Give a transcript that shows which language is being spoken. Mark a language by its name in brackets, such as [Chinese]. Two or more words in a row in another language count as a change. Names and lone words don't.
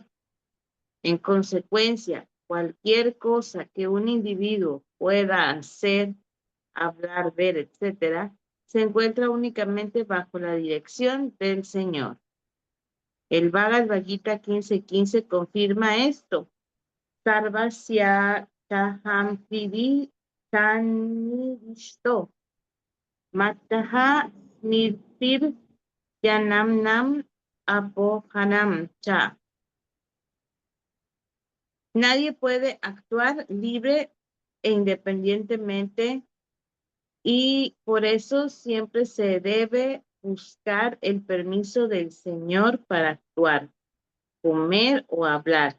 [Spanish] En consecuencia, cualquier cosa que un individuo pueda hacer, hablar, ver, etcétera, se encuentra únicamente bajo la dirección del Señor. El Bhagavad Gita 15:15 confirma esto. [Sanskrit] Sarvasya taham pridi sanidishto mattaha nirtir yanamnam apohanam cha. [Spanish] Nadie puede actuar libre e independientemente y por eso siempre se debe buscar el permiso del Señor para actuar, comer o hablar.